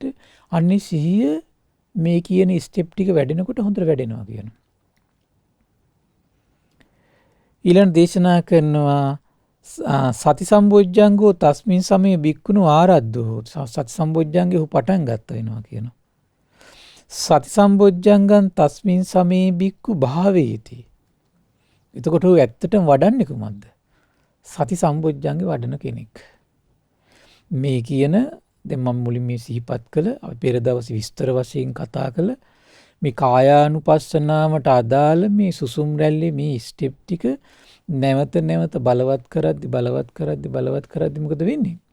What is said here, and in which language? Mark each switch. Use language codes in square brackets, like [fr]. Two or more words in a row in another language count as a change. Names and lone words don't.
[si] අන්නේ සිහිය මේ කියන ස්ටෙප් ටික වැඩෙනකොට හොඳට වැඩෙනවා කියන. ඊළඟ දේශනා කරනවා [pi] සති සම්බොජ්ජංගෝ තස්මින් සමයේ බික්කුණු ආරද්ධෝ. [si] සති සම්බොජ්ජංගේ පටන් ගත්ත වෙනවා කියනවා. [pi] සති සම්බොජ්ජංගං තස්මින් සමයේ බික්කු භාවේති. [si] එතකොට ඔය ඇත්තටම වඩන්නේ කොහොමද? සති සම්බොජ්ජංගේ වඩන කෙනෙක්. මේ කියන දැන් මම මුලින් මේ සිහිපත් කළ අපි පෙර දවසේ විස්තර වශයෙන් කතා කළ මේ කායානුපස්සනාවට අදාළ මේ සුසුම් රැල්ලේ මේ ස්ටෙප් ටික නැවත බලවත් කරද්දි මොකද වෙන්නේ?